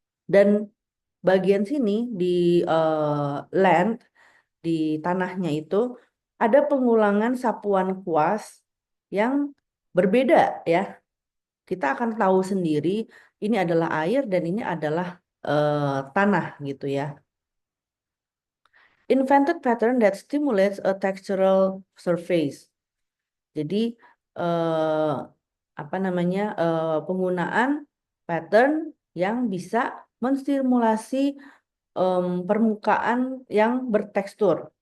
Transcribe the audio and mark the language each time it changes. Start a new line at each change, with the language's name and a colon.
Indonesian: Dan bagian sini di land, di tanahnya itu, ada pengulangan sapuan kuas yang berbeda ya. Kita akan tahu sendiri ini adalah air dan ini adalah tanah gitu ya.
English: Invented pattern that stimulates a textural surface.
Indonesian: Jadi eh, apa namanya penggunaan pattern yang bisa menstimulasi permukaan yang bertekstur.